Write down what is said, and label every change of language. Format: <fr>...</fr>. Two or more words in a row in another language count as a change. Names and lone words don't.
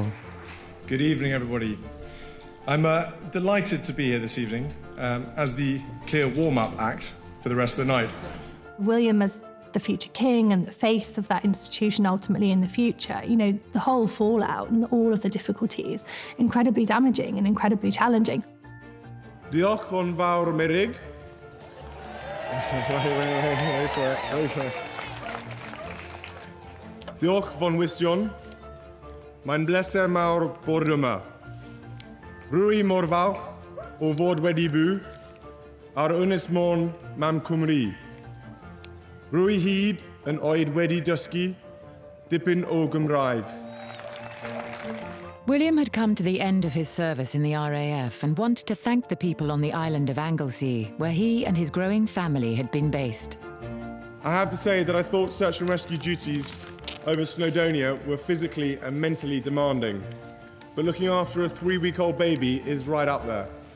<en>Good evening, everybody. I'm delighted to be here this evening as the clear warm-up act for the rest of the night. William as the future king and the face of that institution ultimately in the future, you know, the whole fallout and all of the difficulties, incredibly damaging and incredibly challenging.</en> <cy>Diolch yn fawr Merig. Diolch von Wistion. Mae'n bleser mawr bod yma. Rwy mor fawr o fod wedi byw ar Ynys Môn Mam Cymru. Rwy hyd yn oed wedi dysgu dipyn o Gymraeg.</cy> <en>William had come to the end of his service in the RAF and wanted to thank the people on the island of Anglesey, where he and his growing family had been based. I have to say that I thought search and rescue duties over Snowdonia were physically and mentally demanding, but looking after a 3-week-old baby is right up there.</en>